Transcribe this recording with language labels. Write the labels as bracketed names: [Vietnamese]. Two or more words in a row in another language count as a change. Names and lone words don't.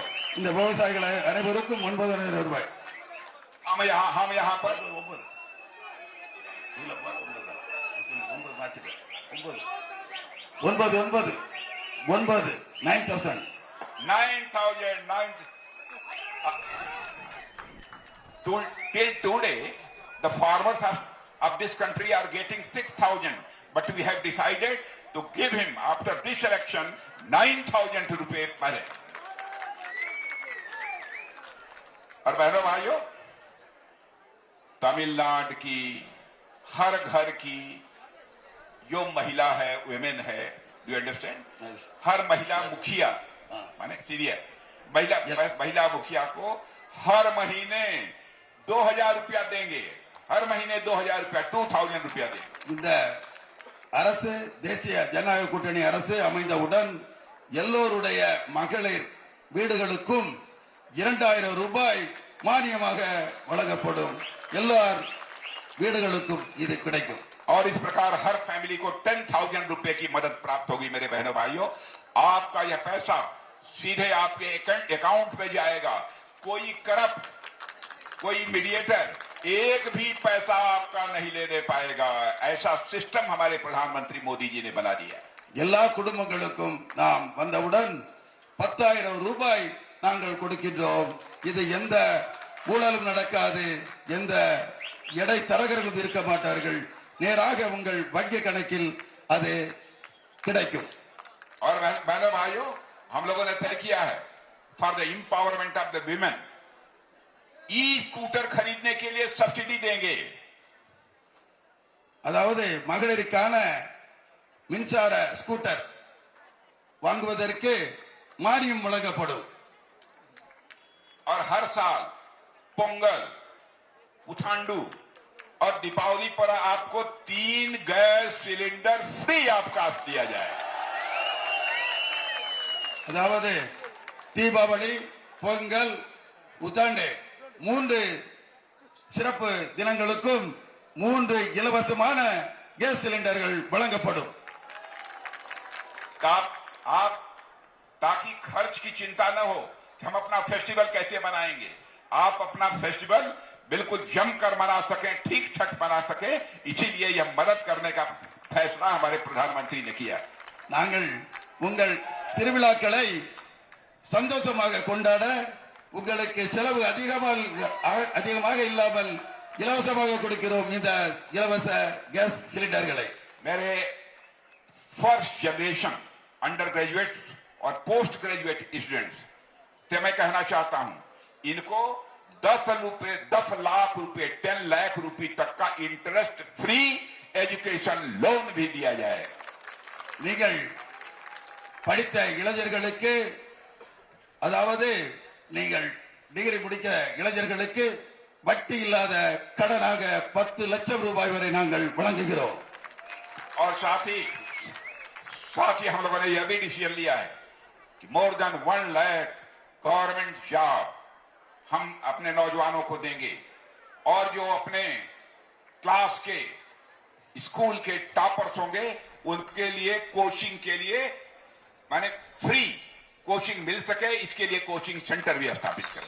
[Tamil] இந்த விவசாயிகள் அனைவருக்கும் 9,000 ரூபாய். [Hindi] हम यहाँ पर 9,000. [English] Till today, the farmers of this country are getting 6,000, but we have decided to give him after this election 9,000 rupees per head. [Hindi] और बहनों भाइयों, तमिलनाडु की हर घर की जो महिला है, वुमेन है, [English] do you understand? [Hindi] हर महिला मुखिया माने सीरियर महिला मुखिया को हर महीने 2,000 रुपया देंगे. हर महीने 2,000 रुपया, 2,000 रुपया देंगे. [Tamil] இந்த அரசு, தேசிய ஜனநாயக கூட்டணி அரசு அமைந்தவுடன் எல்லோருடைய மகளிர் வீடுகளுக்கும் 2,000 ரூபாய் மானியமாக வழங்கப்படும். எல்லார் வீடுகளுக்கும் இது கிடைக்கும். [Hindi] और इस प्रकार हर फैमिली को 10,000 रुपए की मदद प्राप्त होगी. मेरे बहनों भाइयों, आपका यह पैसा सीधे आपके अकाउंट पे जाएगा. कोई करप्ट, कोई मीडिएटर एक भी पैसा आपका नहीं लेने पाएगा. ऐसा सिस्टम हमारे प्रधानमंत्री मोदी जी ने बना दिया. [Tamil] எல்லா குடும்பங்களுக்கும் நாம் வந்தவுடன் 10,000 ரூபாய் நாங்கள் கொடுக்கின்றோம். இது எந்த ஊழலும் நடக்காது, எந்த இடைத்தரகர்களும் இருக்க மாட்டார்கள். நேராக உங்கள் வங்கி கணக்கில் அது கிடைக்கும். [Hindi] और बहनों भाइयों, हम लोगों ने तय किया है [English] for the empowerment of the women, e scooter [Hindi] खरीदने के लिए सब्सिडी देंगे. [Tamil] அதாவது மகளிருக்கான மின்சார ஸ்கூட்டர் வாங்குவதற்கு மானியம் வழங்கப்படும். [Hindi] और हर साल पोंगल, पुथांडू और दीपावली पर आपको 3 [English] gas cylinder free [Hindi] आपका दिया जाए. [Tamil] அதாவது தீபாவளி, பொங்கல், புத்தாண்டு 3 சிறப்பு தினங்களுக்கும் 3 இலவசமான [English] gas cylinders [Tamil] வழங்கப்படும். [Hindi] आप ताकि खर्च की चिंता न हो कि हम अपना फेस्टिवल कैसे मनाएंगे, आप अपना फेस्टिवल बिल्कुल जमकर मना सकें, ठीक ठाक मना सकें, इसीलिए यह मदद करने का फैसला हमारे प्रधानमंत्री ने किया। [Tamil] நாங்கள் உங்கள் திருவிழாக்களை சந்தோஷமாக கொண்டாட உங்களுக்கு செலவு அதிகமாக இல்லாமல் இலவசமாக கொடுக்கிறோம் இந்த இலவச [English] gas cylinders. [Hindi] मेरे [English] first generation under graduate [Hindi] और [English] post graduate students [Hindi] से मैं कहना चाहता हूं, इनको 10 लाख रुपए 10 लाख रुपए तक का [English] interest free education loan [Hindi] भी दिया जाए। [Tamil] நீங்கள் படித்த இளைஞர்களுக்கு, அதாவது நீங்கள் டிகிரி முடிக்க இளைஞர்களுக்கு வட்டி இல்லாத கடனாக 10 லட்சம் ரூபாய் வரை நாங்கள் வழங்குகிறோம்। [Hindi] और साथ ही हम लोगों ने यह भी डिसीजन लिया है कि [English] more than [Hindi] 1 लाख [English] government job [Hindi] हम अपने नौजवानों को देंगे, और जो अपने क्लास के स्कूल के टॉपर्स होंगे उनके लिए कोचिंग के लिए माने [English] free coaching [Hindi] मिल सके, इसके लिए [English] coaching center [Hindi] भी स्थापित करें।